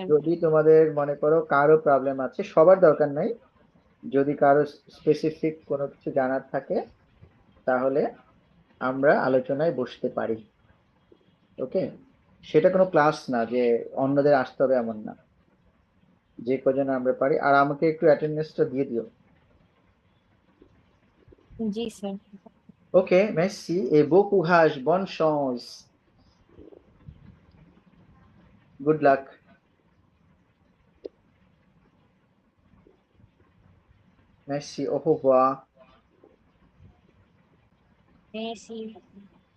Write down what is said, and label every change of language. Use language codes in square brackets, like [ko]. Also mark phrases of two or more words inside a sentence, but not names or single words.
[bn] যদি তোমাদের মনে করো কারো প্রবলেম আছে, সবার দরকার নাই, যদি কারো স্পেসিফিক কোনো কিছু জানার থাকে তাহলে আমরা আলোচনায় বসতে পারি। ওকে, সেটা কোনো ক্লাস না যে অন্যদের আসতে হবে এমন না, যে কজন আমরা পারি। আর আমাকে একটু অ্যাটেন্ডেন্সটা দিয়ে দিও। জি স্যার। ওকে, [fr] merci et bon courage, bonne chance, [en] good luck. [fr] Merci, au revoir. Merci.